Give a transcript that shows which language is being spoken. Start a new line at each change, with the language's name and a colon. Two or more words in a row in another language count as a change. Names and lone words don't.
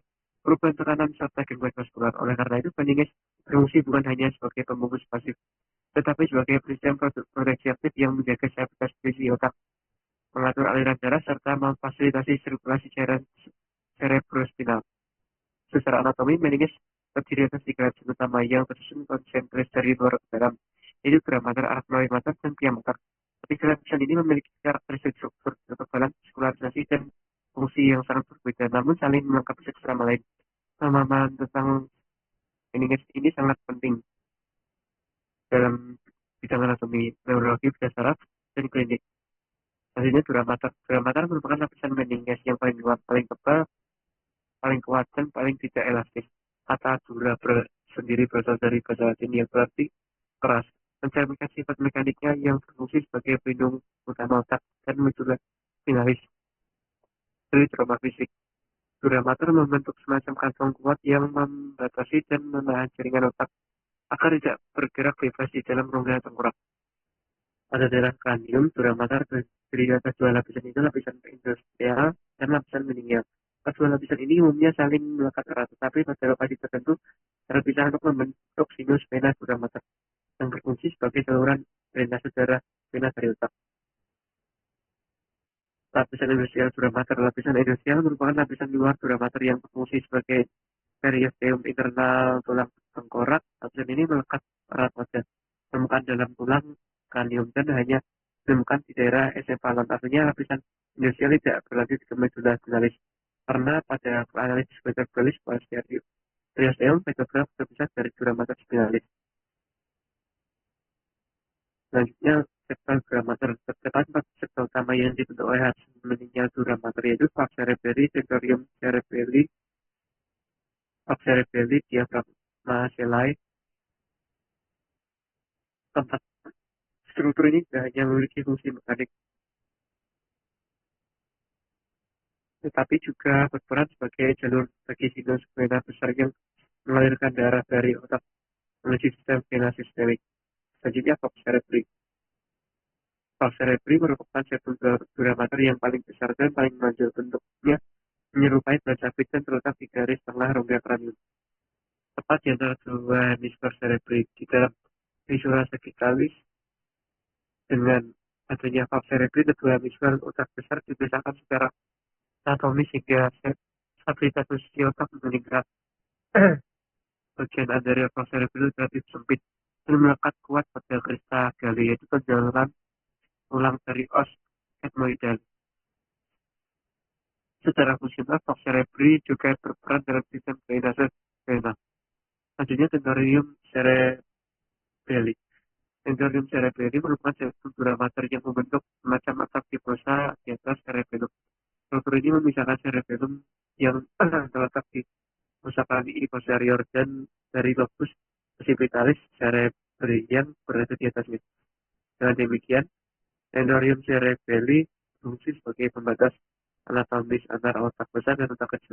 Indonesian: Perubahan tekanan serta gangguan vaskular. Oleh karena itu, meninges berfungsi bukan hanya sebagai pembungkus pasif, tetapi sebagai sistem proteksi aktif yang menjaga stabilitas fungsi otak, mengatur aliran darah, serta memfasilitasi sirkulasi cairan cerebrospinal. Secara anatomi, meninges terdiri atas 3 lapisan utama yang tersusun konsentris dari luar ke dalam, yaitu dura mater, arachnoid mater, dan pia mater. Ketiga lapisan ini memiliki karakteristik struktur, ketebalan, skularisasi, dan fungsi yang sangat berbeda, namun saling melengkapi satu sama lain. Pemahaman tentang meninges ini sangat penting dalam bidang anatomi, neurologi, berdasar dan klinik. Selanjutnya dura mater. Dura mater merupakan lapisan meninges yang paling luas, paling tebal, paling kuat, dan paling tidak elastis. Kata dura sendiri berasal dari bahasa Latin yang berarti keras, mencerminkan sifat mekaniknya yang berfungsi sebagai pelindung utama otak dan medulla spinalis dari trauma fisik. Dura mater membentuk semacam kantong kuat yang membatasi dan menahan jaringan otak agar tidak bergerak bebas di dalam rongga tengkorak. Pada daerah kranium, dura mater terdiri atas 2 lapisan, itu lapisan endosteal dan lapisan meningeal. Kedua lapisan ini umumnya saling melekat erat, tetapi pada lokasi tertentu terpisah untuk membentuk sinus vena dura mater yang berfungsi sebagai saluran drainase darah vena dari otak. Lapisan endosteal dura mater. Lapisan endosteal merupakan lapisan luar dura mater yang berfungsi sebagai periosteum internal tulang tengkorak. Lapisan ini melekat erat pada permukaan dalam tulang kranium dan hanya ditemukan di daerah encephalon. Artinya lapisan endosteal tidak berlanjut ke medulla spinalis, karena pada analisis vertebralis periosteum vertebral terpisah dari dura mater spinalis. Selanjutnya, septal dura mater. Terdapat 4 septal utama yang dibentuk oleh hasil meninggal dura mater, yaitu falx cerebelli, tentorium cerebelli, falx cerebelli, diafragma sellae. Keempat struktur ini tidak hanya memiliki fungsi mekanik, tetapi juga berperan sebagai jalur bagi sinus vena besar yang mengalirkan darah dari otak menuju sistem vena sistemik. Selanjutnya, falx cerebri. Falx cerebri merupakan septal dura mater yang paling besar dan paling menonjol. Bentuknya menyerupai ban sabit dan terletak di garis tengah rongga kranium, tepat di antara 2 hemisfer cerebri. Di dalam visura sagittalis, dengan adanya falx cerebri, kedua hemisfer otak besar dipisahkan secara anatomis hingga stabilitas posisi otak meningkat. Bagian anterior falx cerebri relatif sempit dan melekat kuat pada crista galli, yaitu penjaluran tulang dari os ethmoidal. Secara fungsional, falx cerebri juga berperan dalam sistem drainase vena. Selanjutnya, tentorium cerebelli. Tentorium cerebelli merupakan septal dura mater yang membentuk semacam atap fibrosal di atas cerebellum. Struktur ini memisahkan cerebellum yang terletak di fossa planii posterior dan dari lobus occipitalis cerebri yang berada di atasnya. Dengan demikian, tentorium cerebelli berfungsi sebagai pembatas anatomis antara otak besar dan otak kecil.